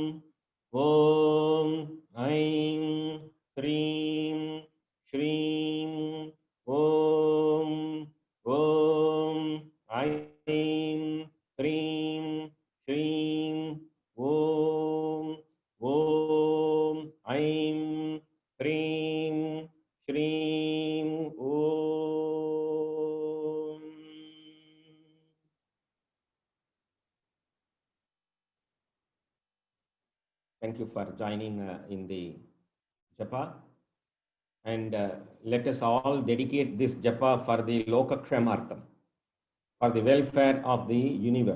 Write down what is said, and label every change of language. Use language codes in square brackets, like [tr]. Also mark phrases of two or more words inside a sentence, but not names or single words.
[sa] Om Aim Hrim Shrim Om Om Aim Hrim Shrim Om Om Aim Hrim Shrim Om. [en] Thank you for joining in the japa, and let us all dedicate this japa for the Lokakshamartham, for the welfare of the universe.